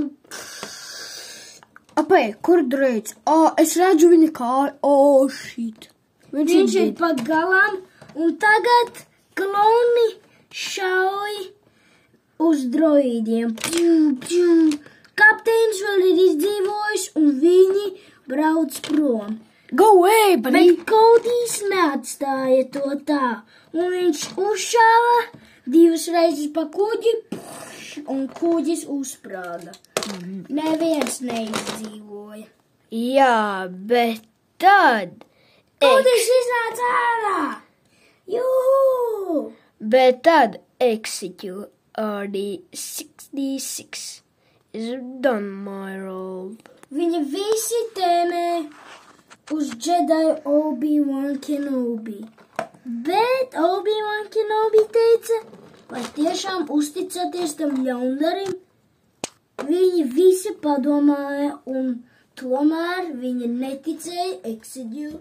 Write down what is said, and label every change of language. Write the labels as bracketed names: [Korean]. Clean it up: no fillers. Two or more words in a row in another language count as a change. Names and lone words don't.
[Latvian] Apai, kur droīds? Es redzu viņa kāju. Shit. Viņš ir pa galām un tagad kloni šauj uz droīdiem. Kapteinis vēl ir izdzīvojis un viņi brauc prom. [English] Go away, buddy! [Latvian] Bet Kodijs neatstāja to tā, un viņš uzšāva 2 reizes pa kuģi, un kuģis uzsprāga. Neviens neizdzīvoja. Jā, bet tad... Kodijs iznāca ārā! Jū! Bet tad [English] execute RD66 is done, my lord. [Latvian] Viņi visi tēmē uz Jedi Obi-Wan Kenobi. Bet Obi-Wan Kenobi teica, vai tiešām uzticaties tam ļaundarim? Viņi visi padomāja, un tomēr viņi neticēja execute.